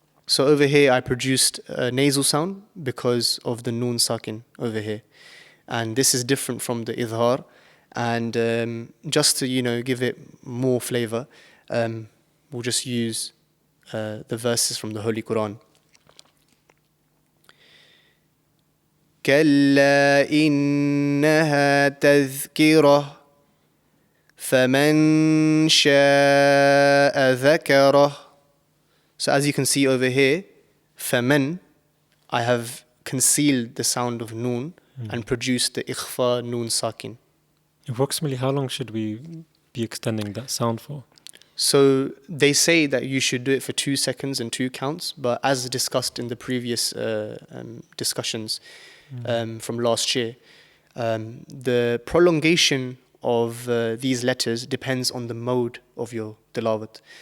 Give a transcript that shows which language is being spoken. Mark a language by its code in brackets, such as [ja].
[en] So over here I produced a nasal sound because of the noon sakin over here. And this is different from the Izhaar. And just to, give it more flavor, we'll just use the verses from the Holy Qur'an. [ar] كلا إنها تذكرة فمن شاء ذكره. [en] So as you can see over here, فمن, I have concealed the sound of noon and produced the Ikhfa noon sakin. Approximately how long should we be extending that sound for? So they say that you should do it for 2 seconds and 2 counts, but as discussed in the previous discussions from last year, the prolongation of these letters depends on the mode of your tilawat.